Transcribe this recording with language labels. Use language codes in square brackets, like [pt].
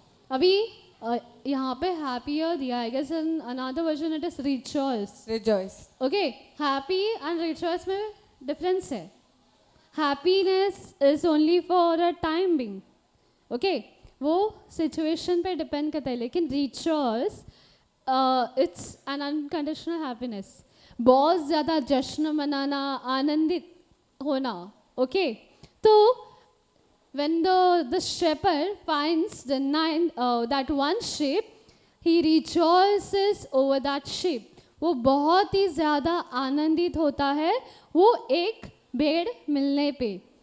[hi] अभी यहाँ पे [en] happier दिया है, I guess in another version it is rejoice. Okay, happy and rejoice में difference है। Happiness is only for a time being. [hi] Okay, वो situation पे depend करता है, लेकिन rejoice [en] it's an unconditional happiness, [hi] बहुत ज़्यादा जश्न मनाना, आनंदित होना। ओके, [en] तो when the shepherd finds that one sheep, he rejoices over that sheep. [hi] वो बहुत ही ज़्यादा आनंदित होता है वो एक भेड़ मिलने पे।